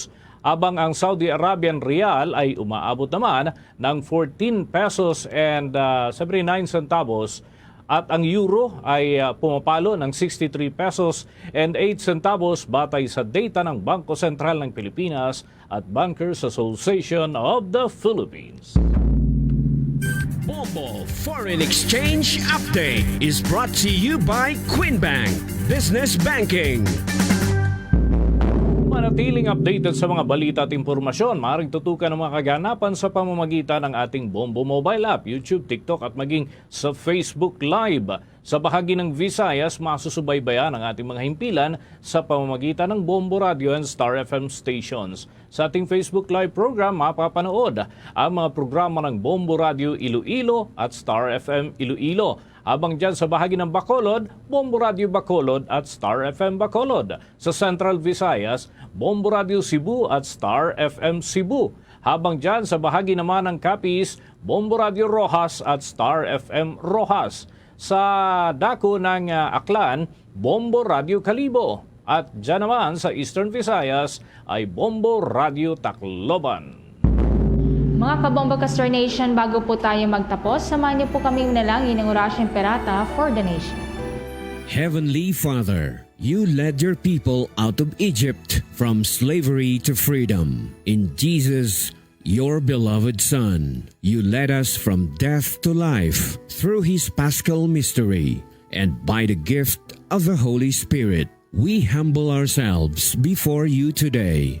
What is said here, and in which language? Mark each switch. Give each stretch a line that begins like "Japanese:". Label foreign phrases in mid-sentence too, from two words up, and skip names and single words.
Filipino: Abang ang Saudi Arabian Rial ay umaabot naman ng 14
English: pesos and 79 centavos
Filipino: at ang euro ay pumapalo ng 63
English: pesos and 8 centavos
Filipino: batay sa data ng Bangko Sentral ng Pilipinas at Bankers Association of the Philippines.
English: Bombo Foreign Exchange Update is brought to you by Quinbank Business Banking.
Filipino: manatiling updated sa mga balita at impormasyon, maaaring tutukan ang mga kaganapan sa pamamagitan ng ating Bombo mobile app, YouTube, TikTok at maging sa Facebook Live. Sa bahagi ng Visayas, masusubaybayan ang ating mga himpilan sa pamamagitan ng Bombo Radio and Star FM stations. Sa ating Facebook Live program, mapapanood ang mga programa ng Bombo Radio Iloilo at Star FM Iloilo. Habang dyan sa bahagi ng Bacolod, Bombo Radio Bacolod at Star FM Bacolod. Sa Central Visayas, Bombo Radio Cebu at Star FM Cebu. Habang dyan sa bahagi naman ng Capiz, Bombo Radio Rojas at Star FM Rojas. Sa dako ng Aklan, Bombo Radio Kalibo. At dyan naman sa Eastern Visayas ay Bombo Radio Tacloban. Mga kabombo Castor Nation, bago po tayo magtapos, samahan niyo po kaming nalangin ng Orasyong Perata
English: for the Nation. Heavenly Father, you led your people out of Egypt from slavery to freedom. In Jesus, your beloved Son, you led us from death to life through his paschal mystery, and by the gift of the Holy Spirit, we humble ourselves before you today.